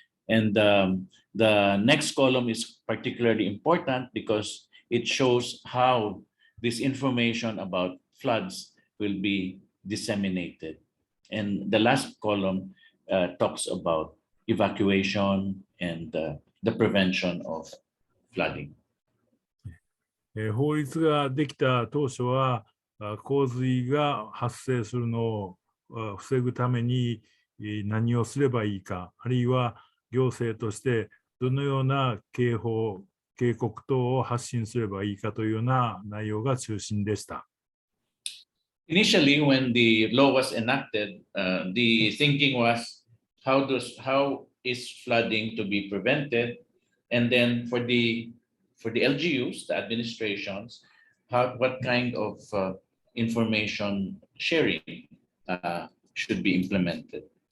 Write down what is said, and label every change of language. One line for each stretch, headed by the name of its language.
English: And the next column is particularly important because it shows how this information about floods will be disseminated. And the last column talks about evacuation and the prevention of flooding.
Japanese: 法律ができた当初は洪水が発生するのを防ぐために何をすればいいか、あるいは行政としてどのような警報、警告等を発信すればいいかというような内容が中心でした。
English: Initially, when the law was enacted, the thinking was how is flooding to be prevented, and then for the LGUs, the administrations, what kind of information sharing should be implemented.